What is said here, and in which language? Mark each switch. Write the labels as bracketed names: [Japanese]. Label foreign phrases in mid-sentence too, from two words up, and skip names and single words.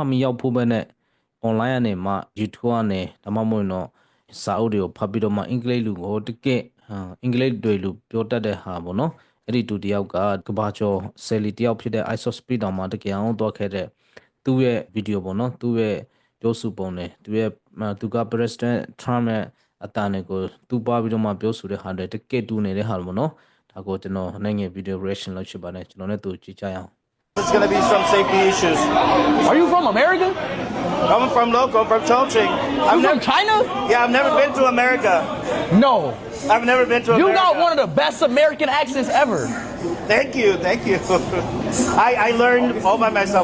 [Burmese] မရောက်ဖို့ပဲနဲ့ online ကနေမှ YouTube ကနေဒါမှမဟုတ်တော့စာအုပ်တွေကိုဖတ်ပြီးတော့မှအင်္ဂလိပ်လူကိုတကယ်အင်္ဂလိပ်တွေလူပြောတတ်တဲ့ဟာပေါ့နော်အဲ့ဒီသူတယောက်ကကဘာကျော်ဆယ်လီတယောက်ဖြစ်တဲ့ ISO speed တောင်မှတကယ်အောင်တော့ခဲ့တဲ့သူ့ရဲ့ video ပေါ့နော်သူ့ရဲ့ပြောဆိုပုံနဲ့သူက President Trump ရဲ့အတန်တွေကိုသူ့ပါပြီးတော့မှပြောဆိုတဲ့ဟာတွေတကယ်တူနေတဲ့ဟာပေါ့နော်ဒါကိုကျွန်တော်နိုင်ငံ [English] video reaction [Burmese] လုပ်ချင်ပါတယ်ကျွန်တော်လည်းသူကြည့်ကြရအောင် [English] There's going to be some safety issues. Are you from America? I'm from local, from Chongqing. You from China? Yeah, I've never been to America. No. I've never been to You America. got one of the best American accents ever. Thank you, thank you. I learned all by myself.